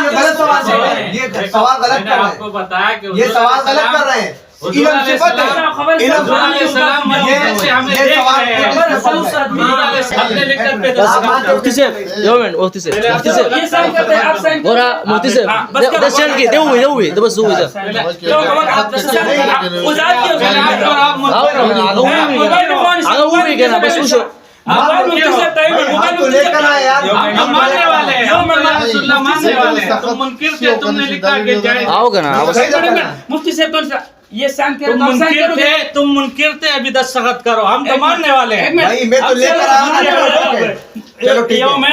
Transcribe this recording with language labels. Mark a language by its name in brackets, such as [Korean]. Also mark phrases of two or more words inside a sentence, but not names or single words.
[Urdu] یہ غلط سوال کر رہے ہیں، یہ سوال غلط کر آپ کو رہے بتایا کہ ہیں، یہ سوال غلط کر رہے ہیں۔ علم صفت ہے، علم [Arabic] علیہ السلام [Urdu] یہ سوال مفتی صاحب یو منٹ، مفتی صاحب یہ سائن کرتے ہیں، آپ سائن [Pashto] اور مفتی صاحب ده سن کې دی وی ده بس هو ده هغه وی کنه بس وشو [Urdu] آپ تو لے کر آئے یار، ہم ماننے والے ہیں، ہم رسول اللہ ماننے والے ہیں، تم منکر تھے، تم نے لکھا کہ جائز، آؤ کنه مفتی صاحب یہ سائن تم منکر تھے، تم منکر تھے، ابھی دستخط کرو، ہم تو ماننے والے ہیں۔ بھائی میں تو لے کر آیا، چلو ٹھیک ہے،